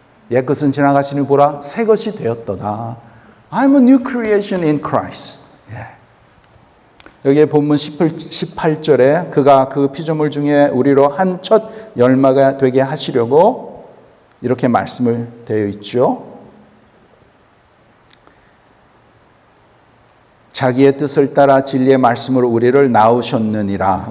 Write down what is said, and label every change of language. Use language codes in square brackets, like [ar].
[ko] 옛 것은 지나가시니 보라 새 것이 되었도다. [en] I'm a new creation in Christ. [ko] 여기에 본문 18절에 그가 그 피조물 중에 우리로 한 첫 열매가 되게 하시려고 이렇게 말씀을 되어 있죠. 자기의 뜻을 따라 진리의 말씀으로 우리를 낳으셨느니라.